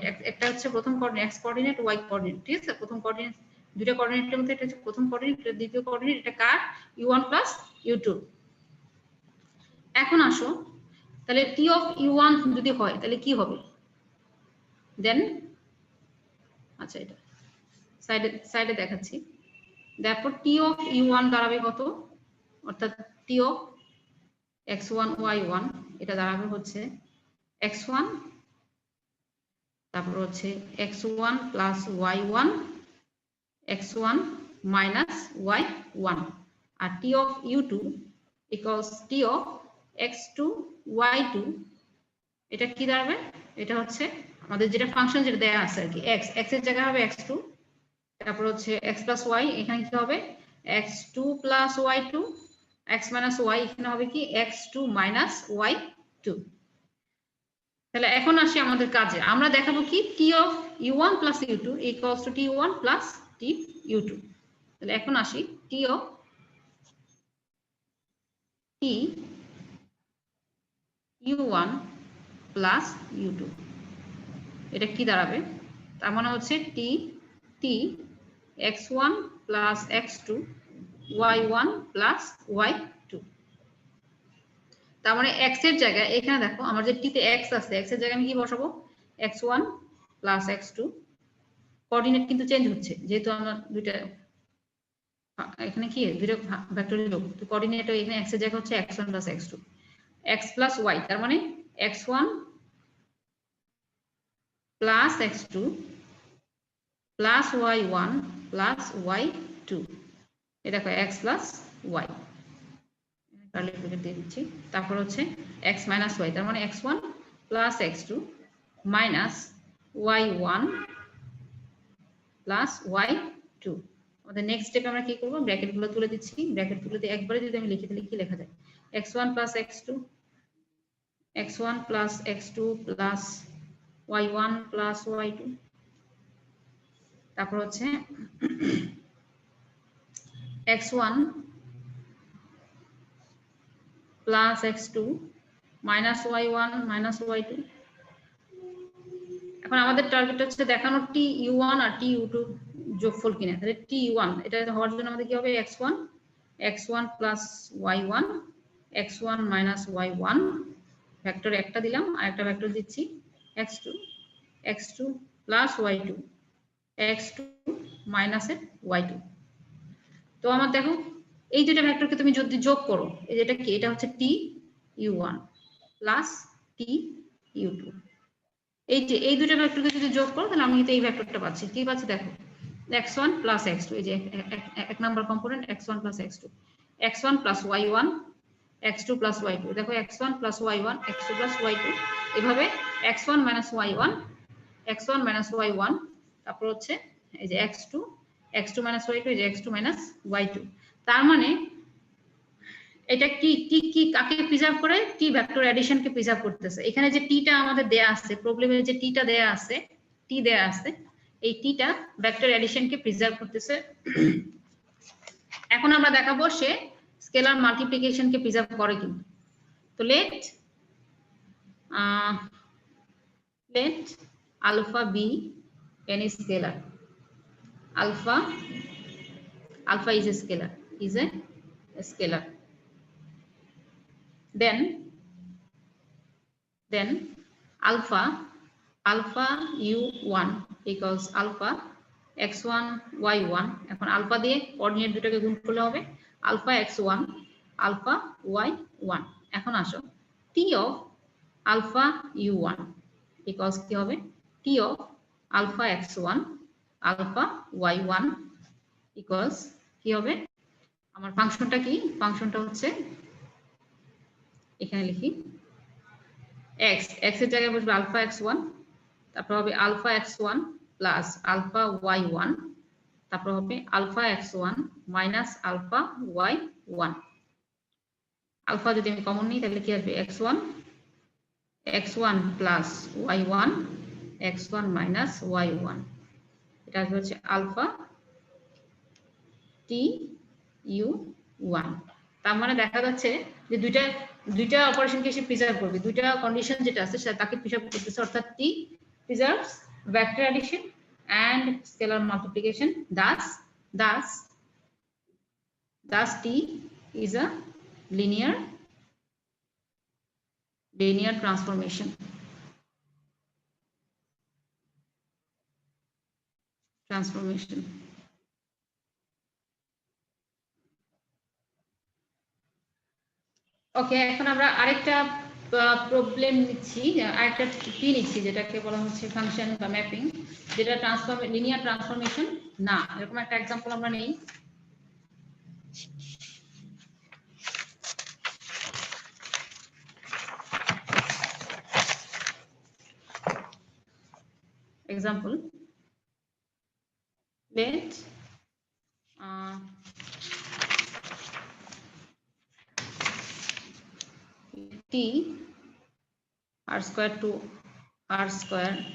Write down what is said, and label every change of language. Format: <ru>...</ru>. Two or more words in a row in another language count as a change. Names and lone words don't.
<bn>একটা হচ্ছে প্রথম কোঅর্ডিনেট x কোঅর্ডিনেট y কোঅর্ডিনেট, ঠিক আছে। প্রথম কোঅর্ডিনেট দুইটা কোঅর্ডিনেটের মধ্যে এটা হচ্ছে প্রথম কোঅর্ডিনেট, এটা দ্বিতীয় কোঅর্ডিনেট, এটা কার u1 প্লাস u2। এখন আসো তাহলে t অফ u1 যদি হয় তাহলে কি হবে, দেন আচ্ছা এটা সাইডে দেখাচ্ছি।</bn> <en>therefore t of u1</en> <bn>দাঁড়াবে কত, অর্থাৎ</bn> <en>t of x1 y1</en> <bn>এটা দাঁড়াবে হচ্ছে x1 তারপর হচ্ছে x1 প্লাস y1 x1 মাইনাস y1 আর</bn> <en>t of u2 equals t of x2 y2।</en> <bn>এটা কি দাঁড়াবে, এটা হচ্ছে আমাদের যেটা ফাংশন যেটা দেয়া আছে আর কি, x এর জায়গায় হবে x2, তারপর হচ্ছে x প্লাস y, এখানে কি হবে x2 প্লাস y2, x মাইনাস y এখানে হবে কি x2 মাইনাস y2। তাহলে এখন আসি আমাদের কাজে, আমরা দেখাবো কি</bn> <en>t of u1 plus u2 equals to t1 plus tu2।</en> <bn>তাহলে এখন আসি</bn> <en>t of t u1 plus u2</en> <bn>এটা কি দাঁড়াবে, তার মানে হচ্ছে</bn> <en>t x1 plus x2 y1 plus y2।</en> <bn>তার মানে x এর জায়গায় এখানে দেখো আমার যে t তে x আছে, x এর জায়গায় আমি কি বসাবো,</bn> <en>x1 plus x2।</en> <bn>কোঅর্ডিনেট কিন্তু চেঞ্জ হচ্ছে যেহেতু আমরা দুইটা এখানে কি দুইটা ভেক্টরের যোগ, তো কোঅর্ডিনেট এখানে x এর জায়গায় হচ্ছে</bn> <en>x1 plus x2, x plus y,</en> <bn>তার মানে</bn> <en>x1 plus x2 plus y1 plus y2।</en> <bn>এটা দেখো</bn> <en>x plus y,</en> <bn>কার্লি ব্র্যাকেট দিয়ে দিচ্ছি, তারপর হচ্ছে</bn> <en>x minus y,</en> <bn>তার মানে</bn> <en>x1 plus x2 minus y1 plus y2।</en> <bn>আমাদের নেক্সট স্টেপে আমরা কি করব, ব্র্যাকেট গুলো তুলে দিচ্ছি, ব্র্যাকেট তুলে দিয়ে একবারে যদি আমি লিখি তাহলে কি লেখা যায়,</bn> <en>x1 plus x2 plus y1 plus y2,</en> <bn>তারপর হচ্ছে</bn> <en>x1 plus x2 minus y1 minus y2।</en> <bn>এখন আমাদের টার্গেট হচ্ছে দেখানো tu1 আর tu2 যোগফল কিনা, তাহলে tu1 এটা হওয়ার জন্য আমাদের কি হবে,</bn> <en>x1 plus y1 x1 minus y1</en> <bn>ভেক্টর একটা দিলাম আর একটা ভেক্টর দিচ্ছি</bn> <en>x2 plus y2 x2 minus y2।</en> <bn>তো আমার দেখো এই দুটো ভেক্টরকে তুমি যদি যোগ করো, এটা কি, এটা হচ্ছে</bn> <en>tu1 plus tu2।</en> <bn>এই যে এই দুটো ভেক্টরকে যদি যোগ করো তাহলে আমি কিন্তু এই ভেক্টরটা পাচ্ছি, কি পাচ্ছি দেখো</bn> <en>x1 plus x2,</en> <bn>এই যে এক নাম্বার কম্পোনেন্ট</bn> <en>x1 plus x2, x1 plus y1 x2 plus y2,</en> <bn>দেখো</bn> <en>x1 plus y1 x2 plus y2,</en> <bn>এভাবে</bn> <en>x1 minus y1</en> <bn>তারপর হচ্ছে এই যে</bn> <en>x2 x2 minus y2</en> <bn>is x2 minus y2 তার মানে এটা কি টি কি কাকে প্রিজার্ভ করে টি ভেক্টর অ্যাডিশন কে প্রিজার্ভ করতেছে এখানে যে টিটা আমাদের দেয়া আছে প্রবলেমে যে টিটা দেয়া আছে টি দেয়া আছে এই টিটা ভেক্টর অ্যাডিশন কে প্রিজার্ভ করতেছে এখন আমরা দেখাবো সে স্কেলার মাল্টিপ্লিকেশন কে প্রিজার্ভ করে কিনা তো let</bn> <en>alpha be any scalar alpha is a scalar then alpha u1 equals alpha x1 y1</en> <bn>এখন আলফা দিয়ে কোঅর্ডিনেট দুটোকে গুণ করলে হবে</bn> <en>alpha x1 alpha y1</en> <bn>এখন আসো</bn> <en>t of alpha u1 equals</en> <bn>কি হবে</bn> <en>t of alpha x1 alpha y1 equals</en> <bn>কি হবে আমার ফাংশনটা কি ফাংশনটা হচ্ছে এখানে লিখি x এর জায়গায় বসবে</bn> <en>alpha x1</en> <bn>তারপর হবে</bn> <en>alpha x1 plus alpha y1</en> <bn>তারপর হবে</bn> <en>alpha x1 minus alpha y1</en> <bn>আলফা যদি আমি কমন নিই তাহলে কি আসবে</bn> <en>x1 plus y1 x1 minus y1</en> <bn>এটা আসবে হচ্ছে</bn> <en>alpha t u1</en> <bn>তার মানে দেখা যাচ্ছে যে দুইটা অপারেশনকে সে প্রিজার্ভ করবে দুইটা কন্ডিশন যেটা আছে সেটা তাকে প্রিজার্ভ করতেছে অর্থাৎ</bn> <en>t preserves vector addition and scalar multiplication thus t is a linear transformation ওকে</en> <bn>এখন আমরা আরেকটা প্রবলেম নিচ্ছি আরেকটা টি নিচ্ছি যেটাকে বলা হচ্ছে ফাংশন বা ম্যাপিং যেটা লিনিয়ার ট্রান্সফরমেশন না এরকম একটা एग्जांपल আমরা নেই</bn> <en>example let t r square to r square</en>